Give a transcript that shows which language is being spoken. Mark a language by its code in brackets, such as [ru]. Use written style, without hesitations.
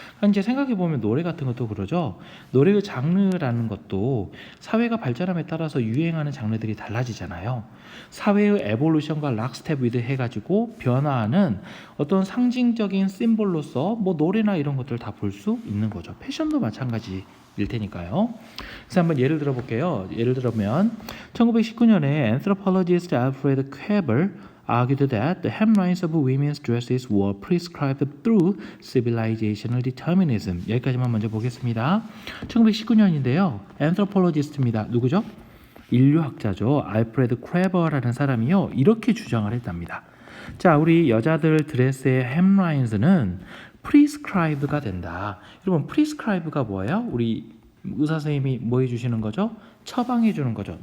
[ko] 그러니까 이제 생각해보면 노래 같은 것도 그러죠. 노래의 장르라는 것도 사회가 발전함에 따라서 유행하는 장르들이 달라지잖아요. 사회의 에볼루션과 락스텝 위드 해가지고 변화하는 어떤 상징적인 심볼로서 뭐 노래나 이런 것들 다 볼 수 있는 거죠. 패션도 마찬가지 일 테니까요. 그래서 한번 예를 들어 볼게요. 예를 들면 1919년에 [en] anthropologist Alfred Weber argued that the hemlines of women's dresses were prescribed through civilizational determinism. [ko] 여기까지만 먼저 보겠습니다. 1919년인데요. anthropologist입니다. 누구죠? 인류학자죠. 알프레드 퀘버라는 사람이요. 이렇게 주장을 했답니다. 자, 우리 여자들 드레스의 hemlines는 prescribed가 된다. 여러분, prescribe가 뭐예요? 우리 의사 선생님이 뭐 해주시는 거죠? 처방해 주는 거죠.